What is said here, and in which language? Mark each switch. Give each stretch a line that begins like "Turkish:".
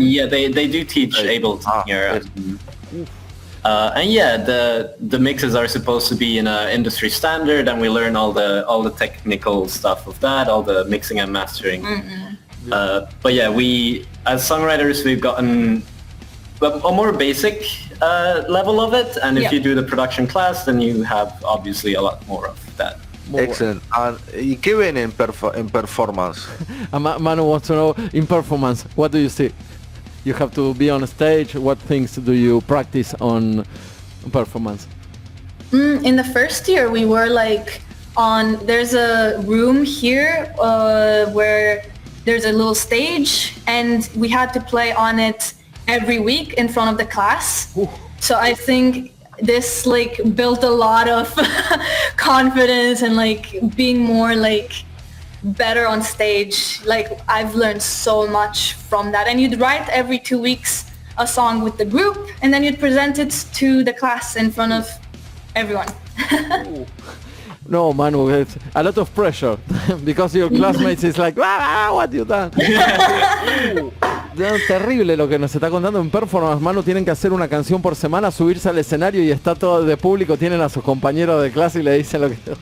English: Yeah, they do teach Ableton here. And yeah, the mixes are supposed to be in a industry standard, and we learn all the technical stuff of that, all the mixing and mastering. But yeah, we as songwriters we've gotten a more basic level of it, and if you do the production class, then you have obviously a lot more of that. Excellent.
Spanish: ¿Y qué ven en performance?
English: Manu wants to know, in performance, what do you see? You have to be on stage. What things do you practice on performance? In the first year, we were like there's a room here where there's a little stage, and we had to play on it every week in front of the class. Ooh. So I think this like built a lot of confidence and like being more like better on stage. Like I've learned so much from that. And you'd write every 2 weeks a song with the group, and then you'd present it to the class in front of everyone. No, Manu, it's a lot of pressure because your classmates is like, what you done?
Spanish: Terrible lo que nos está contando en performance. Manu, tienen que hacer una canción por semana, subirse al escenario y está todo de público, tienen a sus compañeros de clase y le dicen lo que...